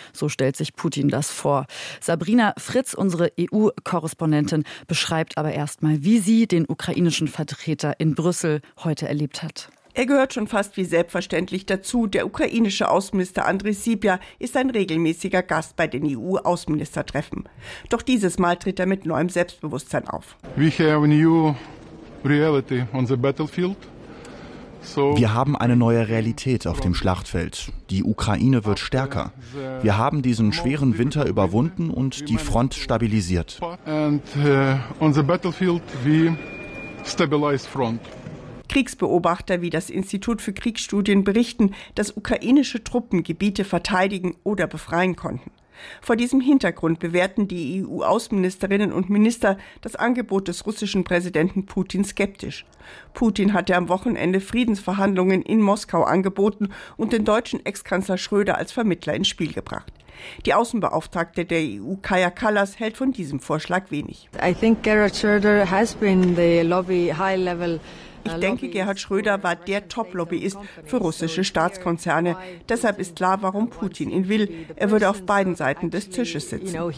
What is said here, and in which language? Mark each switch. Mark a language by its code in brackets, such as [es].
[de] So stellt sich Putin das vor. Sabrina Fritz, unsere EU-Korrespondentin, beschreibt aber erstmal, wie sie den ukrainischen Vertreter in Brüssel heute erlebt hat. Er gehört schon fast wie selbstverständlich dazu. Der ukrainische Außenminister Andriy Sybja ist ein regelmäßiger Gast bei den EU-Außenministertreffen. Doch dieses Mal tritt er mit neuem Selbstbewusstsein auf. [en] We have a new reality on the battlefield. [de] Wir haben eine neue Realität auf dem Schlachtfeld. Die Ukraine wird stärker. Wir haben diesen schweren Winter überwunden und die Front stabilisiert. [en] And on the battlefield we stabilize front. [de] Kriegsbeobachter wie das Institut für Kriegsstudien berichten, dass ukrainische Truppen Gebiete verteidigen oder befreien konnten. Vor diesem Hintergrund bewerten die EU-Außenministerinnen und Minister das Angebot des russischen Präsidenten Putin skeptisch. Putin hatte am Wochenende Friedensverhandlungen in Moskau angeboten und den deutschen Ex-Kanzler Schröder als Vermittler ins Spiel gebracht. Die Außenbeauftragte der EU, Kaya Kallas, hält von diesem Vorschlag wenig. [en] I think Gerhard Schröder has been the lobby high level. [de] Ich denke, Gerhard Schröder war der Top-Lobbyist für russische Staatskonzerne. Deshalb ist klar, warum Putin ihn will. Er würde auf beiden Seiten des Tisches sitzen.